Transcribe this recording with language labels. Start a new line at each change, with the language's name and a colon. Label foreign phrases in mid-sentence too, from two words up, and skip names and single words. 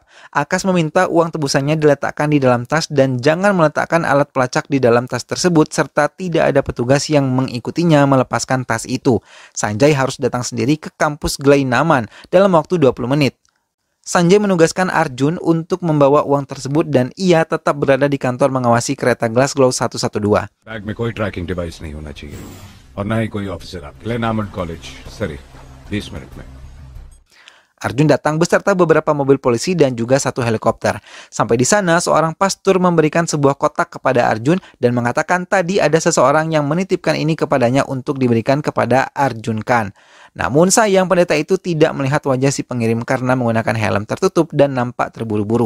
Indonesian: Akash meminta uang tebusannya diletakkan di dalam tas dan jangan meletakkan alat pelacak di dalam tas tersebut serta tidak ada petugas yang mengikutinya melepaskan tas itu. Sanjay harus datang sendiri ke kampus Gleinaman dalam waktu 20 menit. Sanjay menugaskan Arjun untuk membawa uang tersebut dan ia tetap berada di kantor mengawasi kereta Glasgow 112.
Hindi: Bag में कोई
English: tracking device
Hindi: नहीं होना चाहिए और ना ही कोई officer आप Glenhammond College Surrey 20 menit में.
Indonesian: Arjun datang beserta beberapa mobil polisi dan juga 1 helikopter. Sampai di sana, seorang pastor memberikan sebuah kotak kepada Arjun dan mengatakan tadi ada seseorang yang menitipkan ini kepadanya untuk diberikan kepada Arjun Khan. Namun sayang pendeta itu tidak melihat wajah si pengirim karena menggunakan helm tertutup dan nampak terburu-buru.